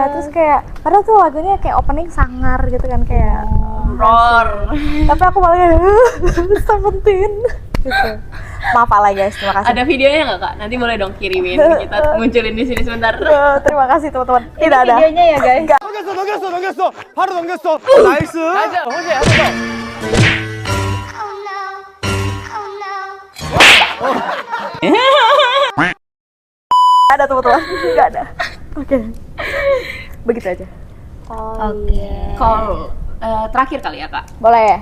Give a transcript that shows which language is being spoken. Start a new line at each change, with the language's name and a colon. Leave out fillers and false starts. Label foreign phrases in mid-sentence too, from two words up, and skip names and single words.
Indonesian: Terus kayak padahal tuh lagunya kayak opening sangar gitu kan kayak Roar. tapi aku malah kayak Seventeen gitu. Maaf lah guys, terima kasih. Ada videonya nggak kak? Nanti boleh dong kirimin, kita munculin di sini sebentar. Terima kasih teman-teman. Tidak ada. Videonya ya guys.
Korean: 넘겼어. 바로 넘겼어. 나이스. 가자. 호시 한 번 더.
Indonesian: Ada teman-teman. Enggak ada. Oke. Begitu aja. Oke. Kalau terakhir kali ya kak, Boleh.